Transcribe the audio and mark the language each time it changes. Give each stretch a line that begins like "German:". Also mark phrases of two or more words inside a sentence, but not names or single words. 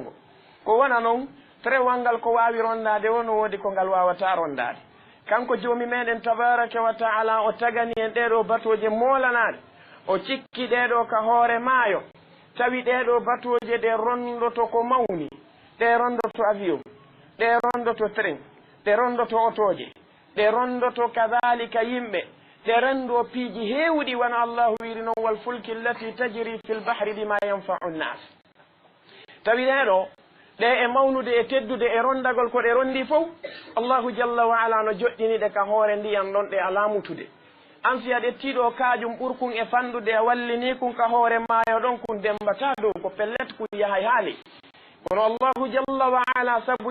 Fula: ngo ko wona noon trewwal ngal ko wawi rondade o no woodi ko ngal wawata rondade kanko joomi meɗen
Arabic: تبارك وتعالى
Fula: o tagani en ɗeɗo batoje molanaɗe o cikki ɗeɗo ka hoore maayo tawi ɗeɗo batoje ɗe rondoto ko mawni ɗe rondoto avion ɗe rondoto train ɗe rondoto otoje ɗe rondoto kadhalika yimɓe ɗe rendo piiji heewɗi wona allahu wiri noon
Arabic: والفلك التي تجري في البحر بما ينفع الناس
Fula: tawi ɗeɗo ɗe e mawnude e teddude e rondagol ko ɗe rondi fof
Arabic: الله جل وعلا
Fula: no joƴƴiniɗe ka hoore ndiyan ɗon ɗe ala mutude an si a ɗettiɗo kaajum ɓurkun e fandude a wallini kun ka hoore maayo ɗon kun dembata dow ko pellet kun yahay haali kono allahu jalla wa ala sabu